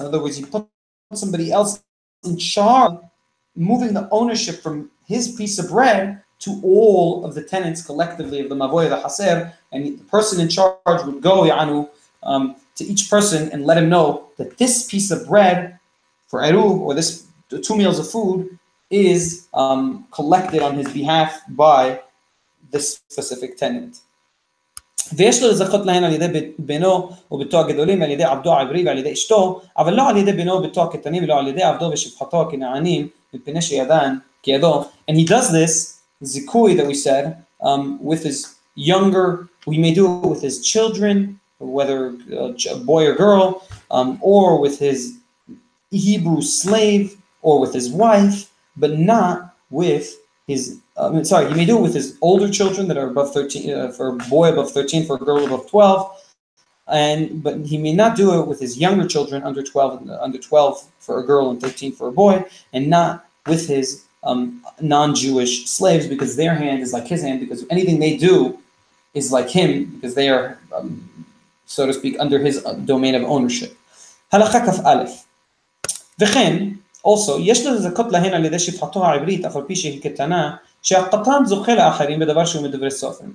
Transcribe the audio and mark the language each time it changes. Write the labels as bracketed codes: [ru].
[en] In other words, you put somebody else in charge, moving the ownership from his piece of bread to all of the tenants collectively of the mavoy of the haser, and the person in charge would go to each person and let him know that this piece of bread for eruv, or this 2 meals of food, is collected on his behalf by this specific tenant. [he] ויש לו לזכות להן על ידי בנו וביתו הגדולים ועל ידי עבדו העברי ועל ידי אשתו, אבל לא על ידי בנו וביתו הקטנים ולא על ידי עבדו ושפחתו הכנענים מפני שידן כידו. [en] And he does this zikui that we said with his younger, we may do it with his children, whether a boy or girl, or with his Hebrew slave, or with his wife, but not with his, he may do it with his older children that are above 13, for a boy above 13, for a girl above 12, but he may not do it with his younger children under 12 for a girl and 13 for a boy, and not with his non-Jewish slaves, because their hand is like his hand, because anything they do is like him, because they are so to speak, under his domain of ownership. [he] הלכה כ"א. וכן, [en] also, [he] יש לזכות להן על ידי שפחתו העברית, אף על פי שהיא קטנה, שהקטן זוכה לאחרים בדבר שהוא מדברי סופרים.